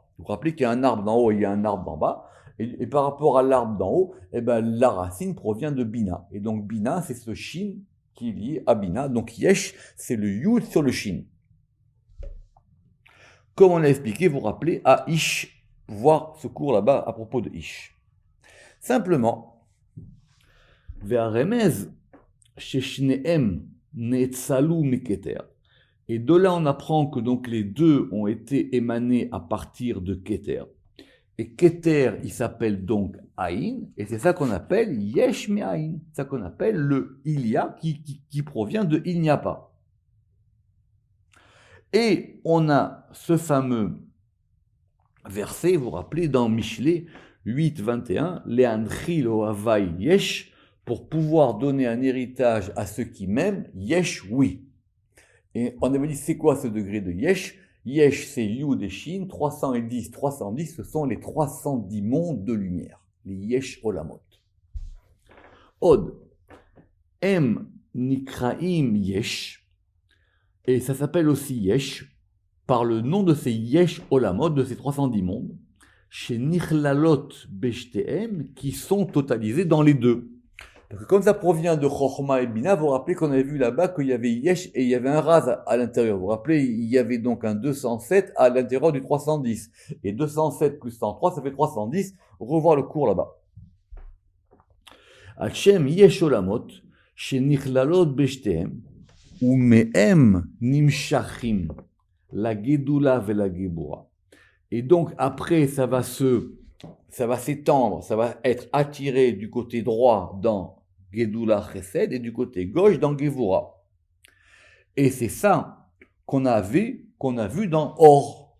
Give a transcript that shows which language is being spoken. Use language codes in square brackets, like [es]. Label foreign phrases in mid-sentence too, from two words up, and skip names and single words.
[fr] Vous vous rappelez qu'il y a un arbre d'en haut et il y a un arbre d'en bas, et par rapport à l'arbre d'en haut, eh ben, la racine provient de bina. Et donc bina, c'est ce shin qui est lié à bina. Donc yesh, c'est le yud sur le shin. Comme on l'a expliqué, vous vous rappelez, à ish, voir ce cours là-bas à propos de Ish. Simplement, [he] והרמז ששניהם נאצלו מכתר. [fr] Et de là, on apprend que donc les deux ont été émanés à partir de Keter. Et Keter, il s'appelle donc Aïn, et c'est ça qu'on appelle [he] יש מאין. [fr] C'est ça qu'on appelle le il y a qui provient de il n'y a pas. Et on a ce fameux verset, vous vous rappelez, dans Michelet 8, 21, [he] להנחיל אהבי יש, [fr] pour pouvoir donner un héritage à ceux qui m'aiment, yesh, oui. Et on avait dit, c'est quoi ce degré de yesh? Yesh, c'est Yud et Shin, 310, ce sont les 310 mondes de lumière, les [he] יש עולמות. עוד הם נקראים יש, [fr] et ça s'appelle aussi yesh, par le nom de ces [he] יש עולמות, [fr] de ces 310 mondes, [he] שנכללות בשתיהם, [fr] qui sont totalisés dans les deux. Parce que comme ça provient de Chochma et Bina, vous vous rappelez qu'on avait vu là-bas qu'il y avait Yesh et il y avait un Raz à l'intérieur. Vous vous rappelez, il y avait donc un 207 à l'intérieur du 310. Et 207 plus 103, ça fait 310. Revoir le cours là-bas. [he] הם יש עולמות שנכללות בשתיהם ומהם נמשכים. הגדולה והגבורה. [fr] Et donc après, ça va s'étendre, ça va être attiré du côté droit dans Gedula Chesed, et du côté gauche dans Gevura. Et c'est ça qu'on a vu dans Or.